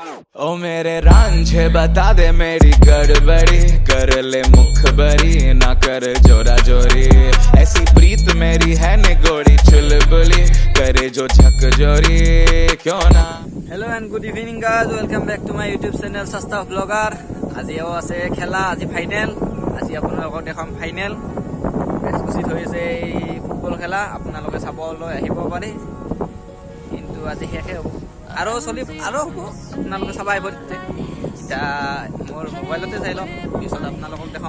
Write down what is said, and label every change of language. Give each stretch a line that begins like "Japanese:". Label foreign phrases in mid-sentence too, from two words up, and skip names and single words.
Hindi: ओ मेरे रांझे बता दे मेरी गड़बड़ी कर ले मुखबरी ना कर जोरा जोरी ऐसी प्रीत मेरी है निगोड़ी चुलबुली करे जो झक जोरी क्यों ना।
English: Hello and good evening guys, welcome back to my YouTube channel Sasta Blogger.
Assamese: আজিও আছে খেলা, আজি ফাইনেল। আজি আপোনালোকক দেখাম
English: final exclusive
Assamese: হৈছে এই ফুটবল খেলা, আপোনালোকে চাবলৈ আহিব পাৰে। কিন্তু আজি শেষে হ'ব আৰু চলি আৰু হ'ব, আপোনালোকে চাব আহিব। এতিয়া মোৰ মোবাইলতে চাই লওক, পিছত আপোনালোকক দেখাম।